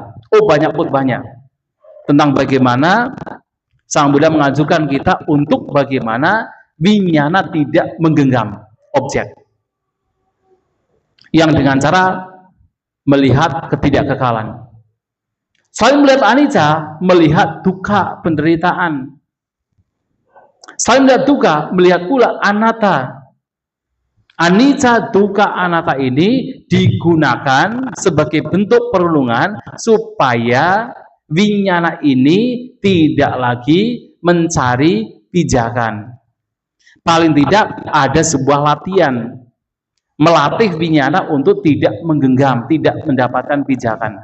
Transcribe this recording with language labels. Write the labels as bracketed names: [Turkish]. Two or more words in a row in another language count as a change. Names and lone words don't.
[Indonesian] Oh, banyak khotbahnya tentang bagaimana Sang Buddha mengajukan kita untuk bagaimana winyana tidak menggenggam objek. Yang dengan cara melihat ketidakkekalan. Selain melihat anicca, melihat dukkha, penderitaan. Selain melihat dukkha, melihat pula anatta. [Pali] Anicca, dukkha, anatta [Indonesian] ini digunakan sebagai bentuk perlindungan supaya winyana ini tidak lagi mencari pijakan. Paling tidak ada sebuah latihan melatih winyana untuk tidak menggenggam, tidak mendapatkan pijakan.